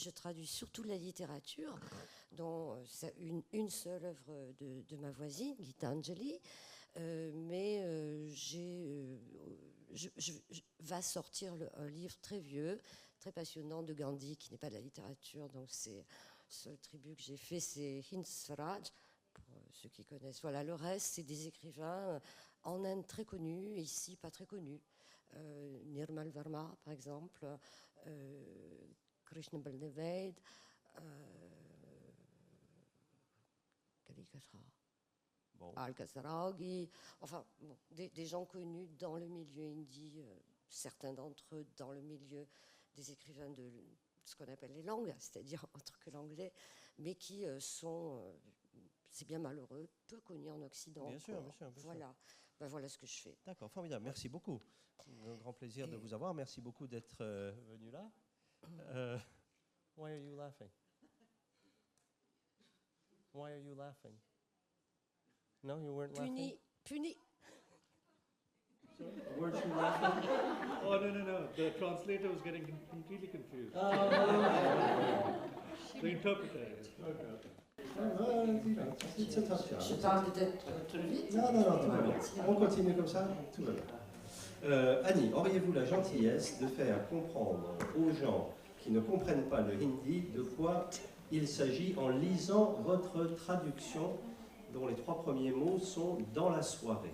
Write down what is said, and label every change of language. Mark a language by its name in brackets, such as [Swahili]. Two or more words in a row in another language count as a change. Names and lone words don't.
[French] Je traduis surtout la littérature, dont une seule œuvre de ma voisine, Gitanjali, mais va sortir un livre très vieux, très passionnant de Gandhi, qui n'est pas de la littérature, donc c'est le seul tribut que j'ai fait, c'est Hind Swaraj, pour ceux qui connaissent. Voilà, le reste, c'est des écrivains en Inde très connus, et ici pas très connus. Nirmal Verma, par exemple, Krishna Baldevaid, Kalikatra. Bon. Al-Khazragi, enfin, bon, des gens connus dans le milieu hindi, certains d'entre eux dans le milieu des écrivains de ce qu'on appelle les langues, c'est-à-dire autre que l'anglais, mais qui sont, c'est bien malheureux, peu connus en Occident. Bien sûr, bien sûr. Voilà. Ben voilà ce que je fais. D'accord, formidable. Merci beaucoup. Un grand plaisir de vous avoir. Merci beaucoup d'être venu là. [English] Why are you laughing? Why are you laughing? No, you weren't laughing? Puni. Weren't you laughing? Oh, no. The translator was getting completely confused. The interpreter. Okay. [French] Je parle peut-être trop vite. Non, tout va bien. On continue comme ça, tout va bien. Annie, auriez-vous la gentillesse de faire comprendre aux gens qui ne comprennent pas le hindi de quoi il s'agit en lisant votre traduction dont les 3 premiers mots sont « dans la soirée ».